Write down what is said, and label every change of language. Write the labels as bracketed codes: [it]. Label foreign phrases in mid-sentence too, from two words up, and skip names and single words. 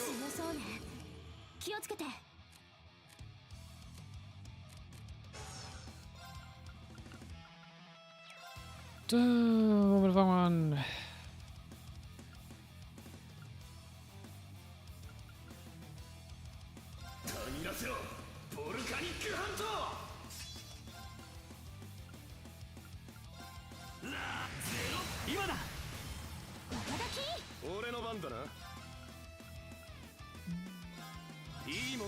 [ja] 強そうね。気をつけて。 [de] Womit fangen wir an? [ja] 嗅ぎ出せろ、ボルカニックハント。ラーゼロ、今だ。俺の番だな。いいもんを。